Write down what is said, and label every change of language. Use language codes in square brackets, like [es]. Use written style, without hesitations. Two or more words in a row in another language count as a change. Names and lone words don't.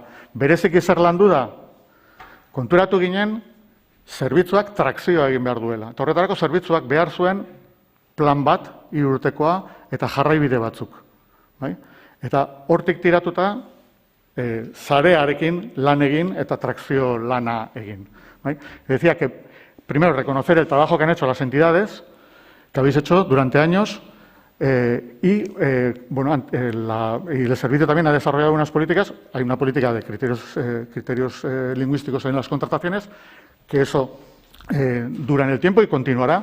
[eu] Bereziki zer landu da, konturatu ginen, zerbitzuak trakzioa egin behar duela. Eta horretarako zerbitzuak behar zuen plan bat, 3 urtekoa, eta jarraibide batzuk. Eta hortik tiratuta, zarearekin lan egin eta trakzio lana egin. [es] Decía que, primero, reconocer el trabajo que han hecho las entidades, que habéis hecho durante años, y el servicio también ha desarrollado unas políticas. Hay una política de criterios lingüísticos en las contrataciones, que eso dura en el tiempo y continuará.